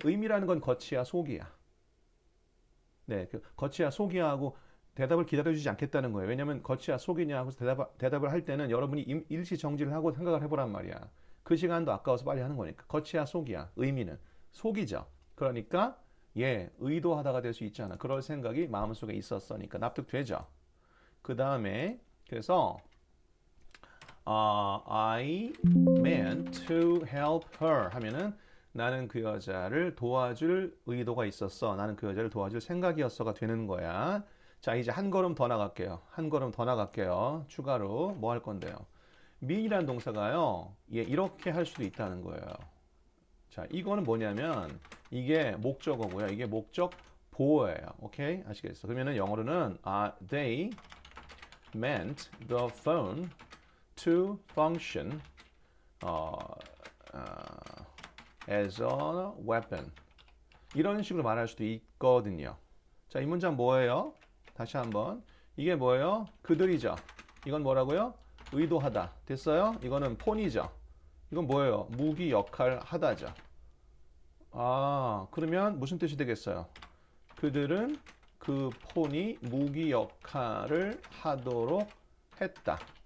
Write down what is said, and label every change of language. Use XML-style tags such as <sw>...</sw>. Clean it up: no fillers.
<ko>의미라는 건 겉이야, 속이야. 네, 그 겉이야, 속이야 하고 대답을 기다려주지 않겠다는 거예요. 왜냐하면 겉이야, 속이냐 하고 대답을 할 때는 여러분이 일시 정지를 하고 생각을 해보란 말이야. 그 시간도 아까워서 빨리 하는 거니까. 겉이야, 속이야. 의미는 속이죠. 그러니까 의도하다가 될 수 있잖아. 그럴 생각이 마음속에 있었으니까 납득되죠. 그 다음에 그래서</ko> <en>I meant to help her</en> <ko>하면은 나는 그 여자를 도와줄 의도가 있었어. 나는 그 여자를 도와줄 생각이었어가 되는 거야. 자, 이제 한 걸음 더 나갈게요. 한 걸음 더 나갈게요. 추가로 뭐 할 건데요? me이라는 동사가요. 예, 이렇게 할 수도 있다는 거예요. 자, 이거는 뭐냐면 이게 목적어고요. 이게 목적 보어예요. 오케이? 아시겠어? 그러면은 영어로는</ko> <en>they meant the phone to function as a weapon.</en> <ko>이런 식으로 말할 수도 있거든요. 자, 이 문장 뭐예요? 다시 한번. 이게 뭐예요? 그들이죠. 이건 뭐라고요? 의도하다. 됐어요? 이거는 폰이죠. 이건 뭐예요? 무기 역할 하다죠. 그러면 무슨 뜻이 되겠어요? 그들은 그 폰이 무기 역할을 하도록 했다.</ko>